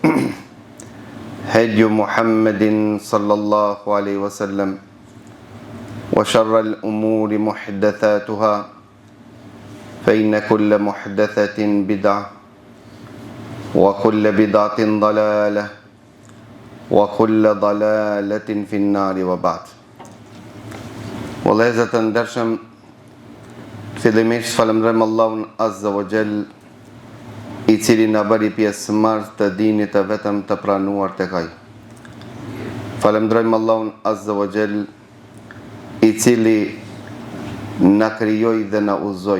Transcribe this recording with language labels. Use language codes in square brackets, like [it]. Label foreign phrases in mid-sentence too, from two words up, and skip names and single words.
[ar] هدي محمد صلى الله عليه وسلم وشر الأمور محدثاتها فإن كل محدثة بدعة وكل بدعة ضلالة وكل ضلالة في النار وبعد. [sq] Vëllezër të ndershëm, fillimisht falenderojmë Allahun [ar] عز وجل, [sq] i cili na bëri pjesëmarrës të dinit të vetëm të pranuar tek Ai. Falenderojmë Allahun [ar] عز وجل, [sq] i cili na krijoi dhe na udhëzoi.